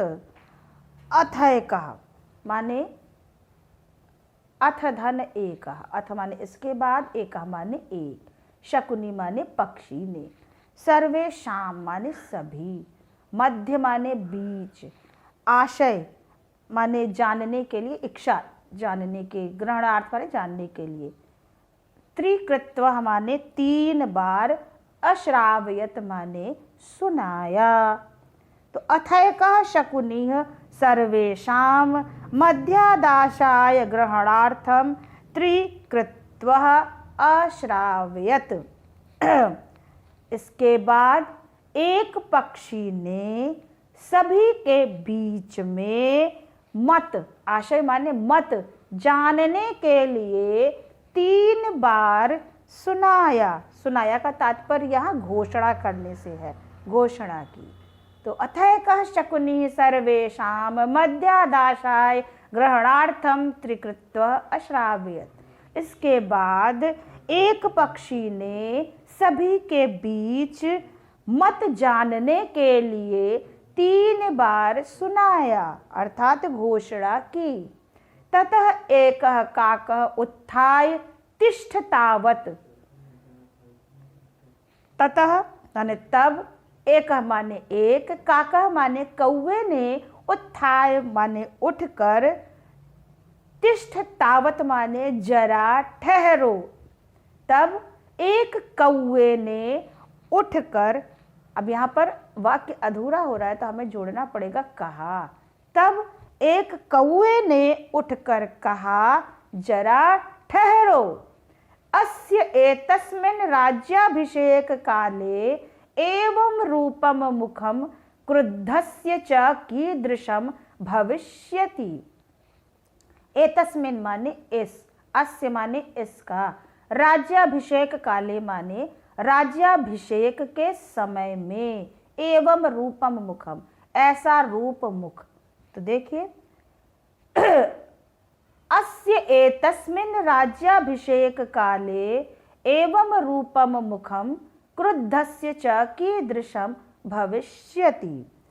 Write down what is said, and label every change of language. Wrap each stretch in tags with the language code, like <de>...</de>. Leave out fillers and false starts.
<hi>अथैकः माने अथ धन एकः, अथ माने इसके बाद, एकः माने एक, शकुनी माने पक्षी ने, सर्वेषां माने सभी, मध्य माने बीच, आशय माने जानने के लिए, इच्छा जानने के, ग्रहणार्थ माने जानने के लिए, त्रिकृत्व माने तीन बार, अश्रावयत माने सुनाया।</hi> <sa>तो अथैकः शकुनिः सर्वेषां मध्यादाशाय ग्रहणार्थं त्रिकृत्वः अश्रावयत।</sa> <hi>इसके बाद एक पक्षी ने सभी के बीच में मत, आशय माने मत, जानने के लिए तीन बार सुनाया। सुनाया का तात्पर्य यहाँ घोषणा करने से है, घोषणा की।</hi> <sa>तो अथैकः शकुनिः सर्वेषां मध्यादाशाय ग्रहणार्थं त्रिकृत्वः अश्रावयत्।</sa> <hi>इसके बाद एक पक्षी ने सभी के बीच मत जानने के लिए तीन बार सुनाया, अर्थात घोषणा की।</hi> <sa>ततः एकः काकः उत्थाय तिष्ठतावत्।</sa> <hi>ततः माने तब, एक माने एक, काकः माने कौवे ने, उत्थाय माने उठकर, तिष्ठतावत् माने जरा ठहरो। तब एक कौवे ने उठकर, अब यहाँ पर वाक्य अधूरा हो रहा है तो हमें जोड़ना पड़ेगा कहा। तब एक कौवे ने उठकर कहा, जरा ठहरो।</hi> <sa>अस्य एतस्मिन् राज्याभिषेक काले एवं रूपम मुखम क्रुद्धस्य च कीदृशम भविष्यति।</sa> <hi>एतस्मिन् माने इस, अस्य माने इसका, राज्याभिषेक काले माने राज्याभिषेक के समय में, एवं रूपम मुखम ऐसा रूप मुख। तो देखिए</hi> <sa>अस्य एतस्मिन् राज्याभिषेक काले एवं रूपम मुखम क्रुद्धस्य च कीदृशम भविष्यति।</sa>